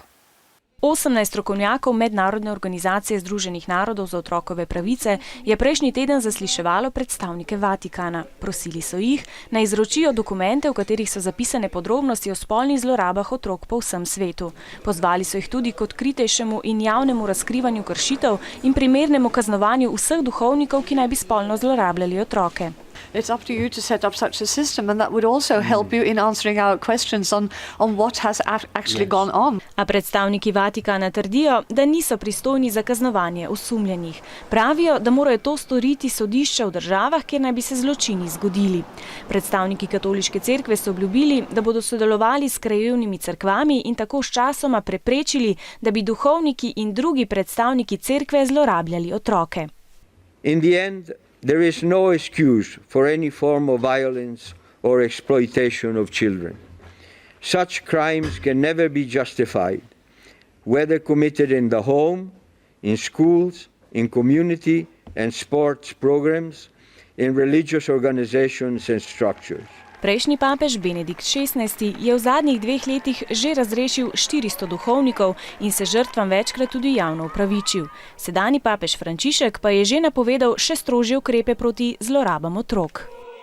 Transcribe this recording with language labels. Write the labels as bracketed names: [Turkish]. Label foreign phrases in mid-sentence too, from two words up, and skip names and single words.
[Slovenian] 18 strokovnjakov Mednarodne organizacije Združenih narodov za otrokove pravice je prejšnji teden zasliševalo predstavnike Vatikana. Prosili so jih, naj izročijo dokumente, v katerih so zapisane podrobnosti o spolnih zlorabah otrok po vsem svetu. Pozvali so jih tudi k odkritejšemu in javnemu razkrivanju kršitev in primernemu kaznovanju vseh duhovnikov, ki naj bi spolno zlorabljali otroke. [English] It's up to you to set up such a system, and that would also help you in answering our questions on what has actually gone on. [Slovenian] A predstavniki Vatikana trdijo, da niso pristojni za kaznovanje osumljenih. Pravijo, da morajo to storiti sodišča v državah, kjer naj bi se zločini zgodili. Predstavniki katoliške cerkve so obljubili, da bodo sodelovali s krajevnimi cerkvami in tako sčasoma preprečili, da bi duhovniki in drugi predstavniki cerkve zlorabljali otroke. [English] In the end, there is no excuse for any form of violence or exploitation of children. Such crimes can never be justified, whether committed in the home, in schools, in community and sports programs, in religious organizations and structures. [Slovenian] Prejšnji papež Benedikt XVI je v zadnjih 2 letih že razrešil 400 duhovnikov in se žrtvam večkrat tudi javno opravičil. Sedanji papež Frančišek pa je že napovedal še strožje ukrepe proti zlorabam otrok.